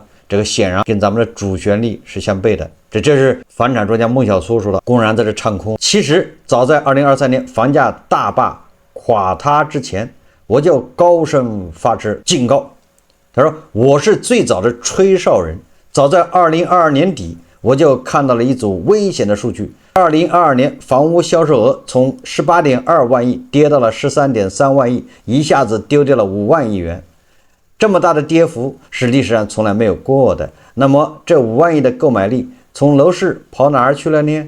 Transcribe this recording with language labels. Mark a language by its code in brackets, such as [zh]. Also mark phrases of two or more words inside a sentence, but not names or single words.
[zh] 這個顯然跟咱們的主旋律是相悖的。這是房產專家孟小蘇說的，公然在這唱空。其實早在2023年房價大壩垮塌之前，我就高聲發出警告。他說我是最早的吹哨人，早在2022年底我就看到了一組危險的數據。2022年房屋銷售額從18.2萬億跌到了13.3萬億，一下子丟掉了5萬億元。這麼大的跌幅是歷史上從來沒有過的。那麼這5萬億的購買力從樓市跑哪兒去了呢？